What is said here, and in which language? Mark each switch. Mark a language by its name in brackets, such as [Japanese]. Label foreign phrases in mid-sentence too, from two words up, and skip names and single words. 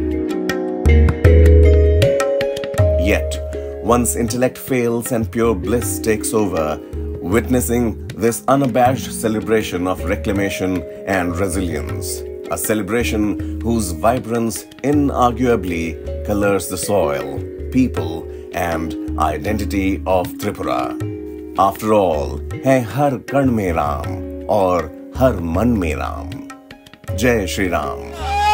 [English] Yet, once intellect fails and pure bliss takes over, witnessing this unabashed celebration of reclamation and resilience, a celebration whose vibrance inarguably colors the soil, people, and identity of Tripura. After all, [Hindi] है हर कण में राम और हर मन में राम. जय श्री राम.